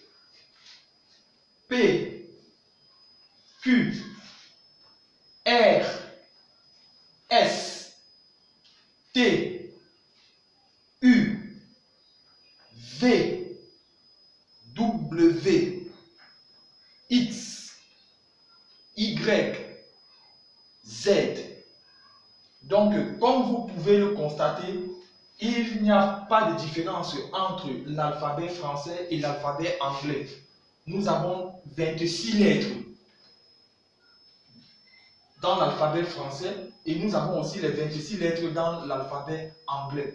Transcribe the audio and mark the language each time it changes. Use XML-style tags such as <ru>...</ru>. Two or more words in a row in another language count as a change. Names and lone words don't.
<fr>P, Q, R, S, T, U, V, W, X, Y, Z. Comme vous pouvez le constater, il n'y a pas de différence entre l'alphabet français et l'alphabet anglais. Nous avons 26 lettres dans l'alphabet français et nous avons aussi les 26 lettres dans l'alphabet anglais.</fr>